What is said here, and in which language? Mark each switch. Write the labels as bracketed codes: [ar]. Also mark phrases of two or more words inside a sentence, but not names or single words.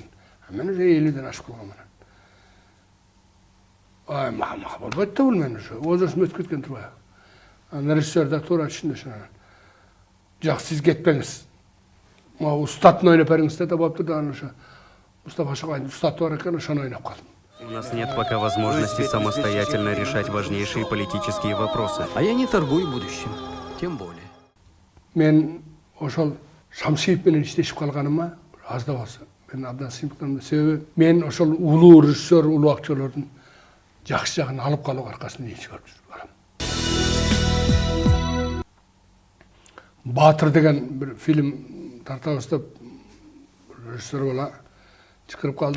[ky] Мен уже 50ден ашып калганмын. Ай, мага болбойт да бул мен уже. Возрастым өтүп кеткен турбайбы. Анан режиссер да туура түшүндү ошону. Жак, сиз кетпеңиз. Могу устатын ойноп бериңиз деп болуптур да, анан ошо Мустафа Шокайдын устаты бар экен, ошону ойноп калдым. [ru] У нас нет пока возможности самостоятельно решать важнейшие политические вопросы. А я не торгую будущим, тем более. [ky] Мен ошол Шамшиев менен иштешип калганыма аз да болсо мен абдан сыймыктанам. Себеби мен ошол улуу режиссер, улуу актерлордун жакшы жагын алып калуу аркасында иш көрүп барам. Батыр деген бир фильм тартабыз деп режиссер бала чакырып калды.